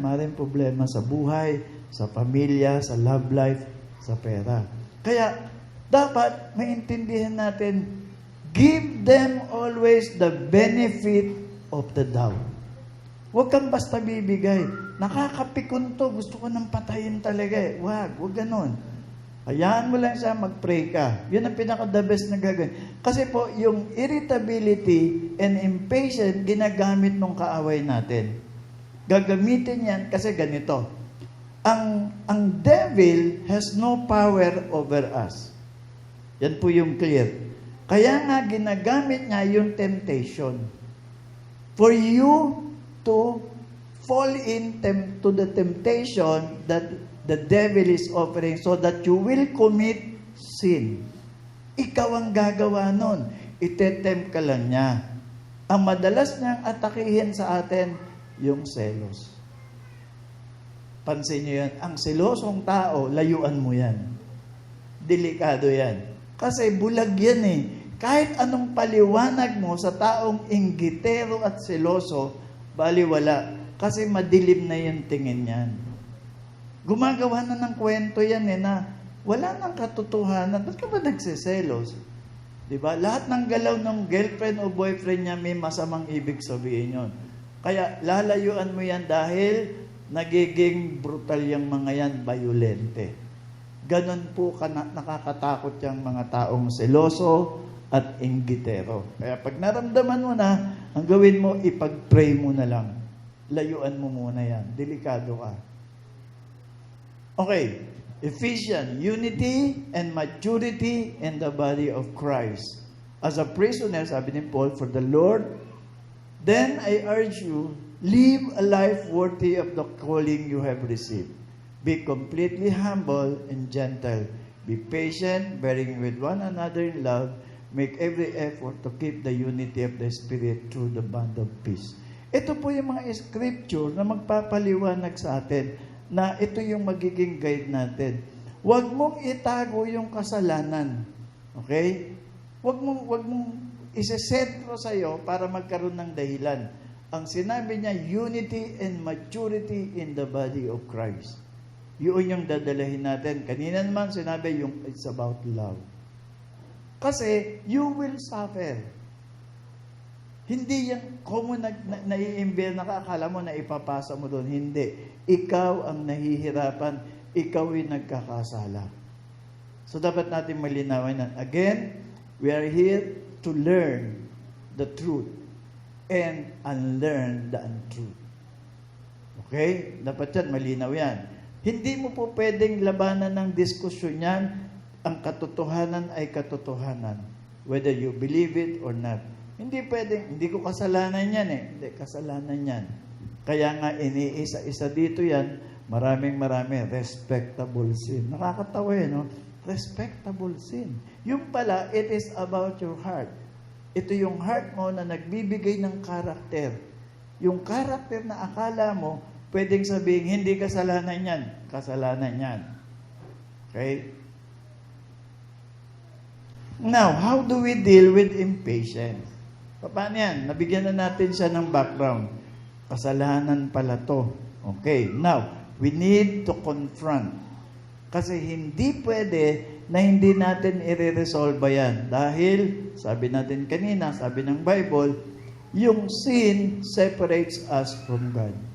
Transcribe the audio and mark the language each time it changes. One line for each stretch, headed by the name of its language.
Filipino: Maraming problema sa buhay, sa pamilya, sa love life, sa pera. Kaya, dapat maintindihan natin,
English: give them always the benefit of the doubt.
Filipino: Huwag kang basta bibigay. Nakakapikon to, gusto ko nang patayin talaga eh. Huwag ganon. Hayaan mo lang siya, mag-pray ka. Yun ang pinaka-the best na gagawin. Kasi po, yung
English: irritability and impatience,
Filipino: ginagamit ng kaaway natin. Gagamitin yan kasi ganito.
English: Ang devil has no power over us.
Filipino: Yan po yung
English: clear.
Filipino: Kaya nga ginagamit niya yung
English: temptation. For you to fall to the temptation that the devil is offering so that you will commit sin.
Filipino: Ikaw ang gagawa nun. Itetempt ka lang niya. Ang madalas niyang atakihin sa atin, yung selos. Pansin niyo yan, ang selosong tao, layuan mo yan. Delikado yan. Kasi bulag yan eh. Kahit anong paliwanag mo sa taong inggitero at seloso, baliwala. Kasi madilim na yung tingin yan. Gumagawa na ng kwento yan eh na wala nang katotohanan. Ba't ka ba nagsiselos? Diba? Lahat ng galaw ng girlfriend o boyfriend niya may masamang ibig sabihin yun. Kaya lalayuan mo yan dahil nagiging brutal yung mga yan, violente. Ganon po nakakatakot yung mga taong seloso at inggitero. Kaya pag naramdaman mo na, ang gawin mo, ipag-pray mo na lang. Layuan mo muna yan. Delikado ka. Okay.
English: Ephesians, unity and maturity in the body of Christ. As a prisoner,
Filipino: sabi ni Paul,
English: for the Lord, then I urge you, live a life worthy of the calling you have received. Be completely humble and gentle. Be patient, bearing with one another in love. Make every effort to keep the unity of the Spirit through the bond of peace.
Filipino: Ito po yung mga scripture na magpapaliwanag sa atin na ito yung magiging guide natin. Huwag mong itago yung kasalanan. Okay? Huwag mong isesentro sa'yo para magkaroon ng dahilan. Ang sinabi niya,
English: unity and maturity in the body of Christ.
Filipino: Yun yung dadalahin natin. Kanina naman sinabi yung
English: it's about love.
Filipino: Kasi
English: you will suffer.
Filipino: Hindi yan common naiimbel na akala mo na ipapasa mo doon. Hindi. Ikaw ang nahihirapan. Ikaw yung nagkakasala. So dapat natin malinawin na.
English: Again, we are here to learn the truth and unlearn the untruth.
Filipino: Okay? Dapat yan, malinaw yan. Hindi mo po pwedeng labanan ng diskusyon yan. Ang katotohanan ay katotohanan.
English: Whether you believe it or not.
Filipino: Hindi pwedeng, hindi ko kasalanan yan eh. Hindi, kasalanan yan. Kaya nga, iniisa-isa dito yan, maraming respectable sin. Nakakatawa no?
English: Respectable sin.
Filipino: Yung pala,
English: it is about your heart.
Filipino: Ito yung heart mo na nagbibigay ng karakter. Yung karakter na akala mo, pwedeng sabihin, hindi kasalanan yan. Kasalanan yan. Okay?
English: Now, how do we deal with impatience?
Filipino: Paano yan? Nabigyan na natin siya ng background. Kasalanan pala to.
English: Okay. Now, we need to confront.
Filipino: Kasi hindi pwede na hindi natin i-resolve yan. Dahil, sabi natin kanina, sabi ng Bible, yung
English: sin separates us from God.